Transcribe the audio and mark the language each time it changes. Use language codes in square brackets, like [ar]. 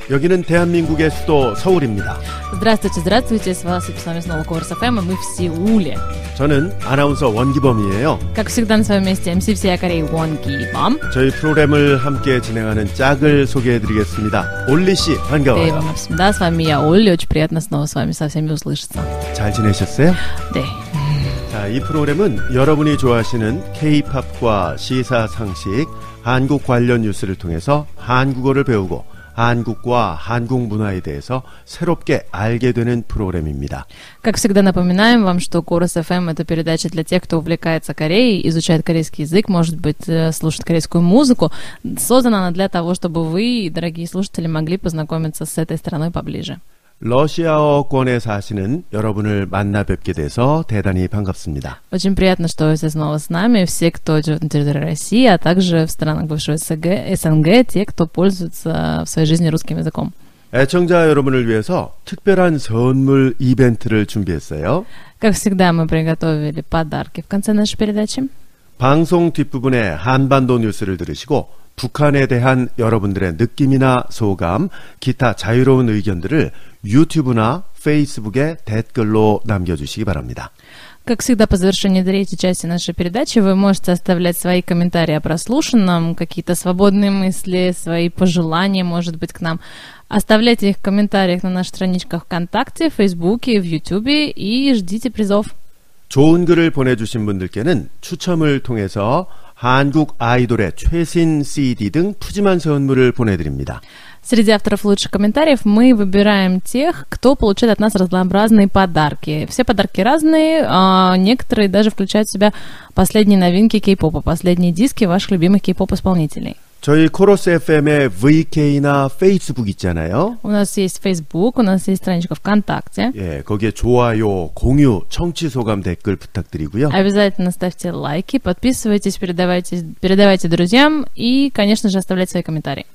[ko] 여기는 대한민국의 수도 서울입니다. [ru] Здравствуйте, здравствуйте. С вами снова Корус ФМ, и мы в Сеуле. [ko] 저는 아나운서 원기범이에요. [ru] Как всегда на своем месте MC всея Кореи 원기범. [ko] 저희 프로그램을 함께 진행하는 짝을 소개해드리겠습니다. 올리 씨 반가워요. 네, 반갑습니다. [ru] С вами я, Олли. Очень приятно снова с вами со всеми услышаться. [ko] 잘 지내셨어요? 네. 자, 이 프로그램은 여러분이 좋아하시는 K-팝과 시사 상식, 한국 관련 뉴스를 통해서 한국어를 배우고 한국과 한국 문화에 대해서 새롭게 알게 되는 프로그램입니다. [ru] Как всегда напоминаем вам, что Корус ФМ это передача для тех, кто увлекается Кореей, изучает корейский язык, может быть, слушает корейскую музыку. Создана она для того, чтобы вы, дорогие слушатели, могли познакомиться с этой страной поближе. [ko] 러시아어권에 사시는 여러분을 만나 뵙게 돼서 대단히 반갑습니다. [ru] Очень приятно, что вы все снова с нами, все, кто живет на территории России, а также в странах бывшего СНГ, те, кто пользуется в своей жизни русским языком. [ko] 애청자 여러분을 위해서 특별한 선물 이벤트를 준비했어요. [ru] Как всегда, мы приготовили подарки в конце нашей передачи. [ko] 방송 뒷부분에 한반도 뉴스를 들으시고 북한에 대한 여러분들의 느낌이나 소감, 기타 자유로운 의견들을 유튜브나 페이스북에 댓글로 남겨주시기 바랍니다. [ru] Как всегда, по завершении третьей части нашей передачи вы можете оставлять свои комментарии о прослушанном, какие-то свободные мысли, свои пожелания, может быть, к нам. Оставляйте их в комментариях на наших страничках ВКонтакте, в Фейсбуке, в Ютубе и ждите призов. [ko] 좋은 글을 보내주신 분들께는 추첨을 통해서 한국 아이돌의 최신 CD 등 푸짐한 선물을 보내드립니다. [ru] Среди авторов лучших комментариев мы выбираем тех, кто получает от нас разнообразные подарки. Все подарки разные, а некоторые даже включают в себя последние новинки кей-попа, последние диски ваших любимых кей-поп-исполнителей. [ko] 저희 코러스 FM의 VK나 페이스북 있잖아요. [ru] У нас есть Facebook, у нас есть страничка ВКонтакте. [ko] 예, 거기에 좋아요, 공유, 청취 소감 댓글 부탁드리고요. [ru] Обязательно ставьте лайки, подписывайтесь, передавайте друзьям и, конечно же, оставляйте свои комментарии.